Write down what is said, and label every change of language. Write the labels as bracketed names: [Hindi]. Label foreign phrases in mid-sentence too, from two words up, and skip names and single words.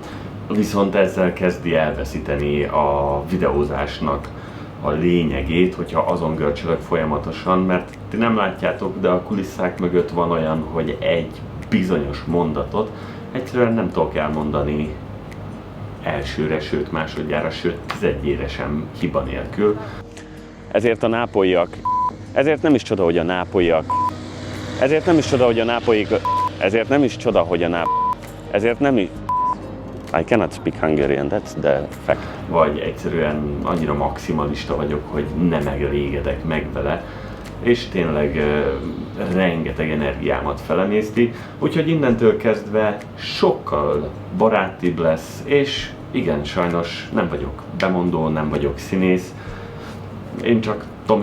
[Hungarian] Viszont ezzel kezdi elveszíteni a videózásnak a lényegét, hogyha azon görcsölök folyamatosan, mert ti nem látjátok, de a kulisszák mögött van olyan, hogy egy bizonyos mondatot egyszerűen nem tudok elmondani elsőre, sőt másodjára, sőt tizedjére sem hiba nélkül. Ezért nem is csoda, hogy a nápolyiak [English] I cannot speak Hungarian, that's the fact. [Hungarian] Vagy egyszerűen annyira maximalista vagyok, hogy nem elégedek meg vele, és tényleg rengeteg energiámat felemészti, úgyhogy innentől kezdve sokkal barátibb lesz, és igen, sajnos nem vagyok bemondó, nem vagyok színész, én csak Tomi